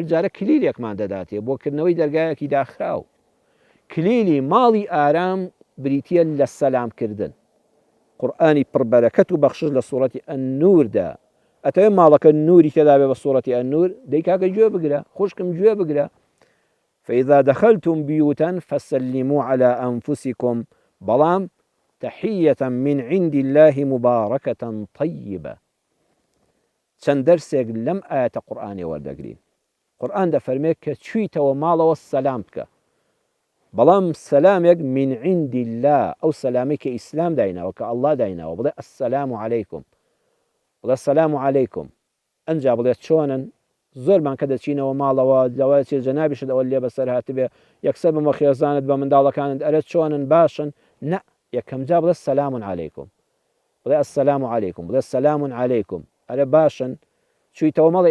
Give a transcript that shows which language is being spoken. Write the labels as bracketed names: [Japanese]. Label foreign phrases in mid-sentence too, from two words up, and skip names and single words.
[Central Kurdish] جارە کلیلێکمان دەداتێ بۆکردنەوەی دەرگایەکی داخراو کلیلی ماڵی ئارام بریتە لە سەلامکردن قورئانی پڕبەرەکەت و بەخشش لە سوورەتی ئەننووردا ئەتەوێ ماڵەکە نووری تێدا بێ بە سوورەتی ئەننور دەی کاکە گوێ بگرە خوشکم گوێ بگرە [Arabic] فإذا دخلتم بيوتا فسلموا على أنفسكم [Central Kurdish] بەڵام [Arabic] تحية من عند الله مباركة طيبة [Central Kurdish] چەند دەرسێک لەم ئاەتە قورئانی وەردەگرین قورئان دەفەرمێت کە چوویتەوە ماڵەوە سەلام بکە بەڵام سەلامێک [Arabic] من عند الله [Central Kurdish] ئەو سەلامەی کە ئیسلام دایناوە کە ئەڵڵا دایناوە بڵێ [Arabic] ئەسسەلام عەلەیکم [Central Kurdish] بڵێ [Arabic] سەلام عەلەیکم [Central Kurdish] ئەنجا بڵێ چۆنن زۆرمان کە دەچینەوە ماڵەوە لەوە چێ جەنابیشت ئەوە لێ بەسەر هاتبێ یەکسەر بمە خێزانت بە منداڵەکانت ئەرە چۆنن باشن نە یەکەم جا بڵێ [Arabic] سەلام عەلەیکم [Central Kurdish] بڵێ [Arabic] ئەسسەلام عەلەیکم [Central Kurdish] بڵێ [Arabic] سەلام عەلەیکم [Central Kurdish] ئەرە باشن چوویتەوە مەڵێ